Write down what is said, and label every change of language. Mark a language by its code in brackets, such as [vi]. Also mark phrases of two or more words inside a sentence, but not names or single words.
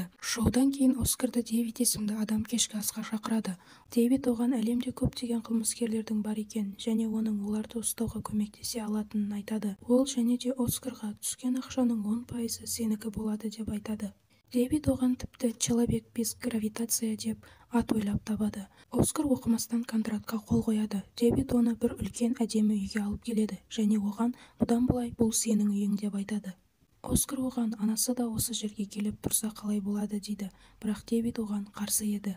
[kk] Шоудан кейін Оскарды Дэвид есімді адам кешкі асқа шақырады. Дэвид оған әлемде көптеген қылмыскерлердің бар екен және оның оларды ұстауға көмектесе алатынын айтады. Ол және де Оскарға түскен ақшаның 10% сенікі болады деп айтады. Дэвид оған тіпті [ru] «Человек без гравитация» [kk] деп ат ойлап табады. Оскар оқымастан контрактқа қол қояды. Дэвид оны бір үлкен әдемі үйге алып келеді және оған бұдан былай бұл сенің үйің деп айтады. Оскар оған анасы да осы жерге келіп тұрса қалай болады дейді, бірақ Дэвид оған қарсы еді.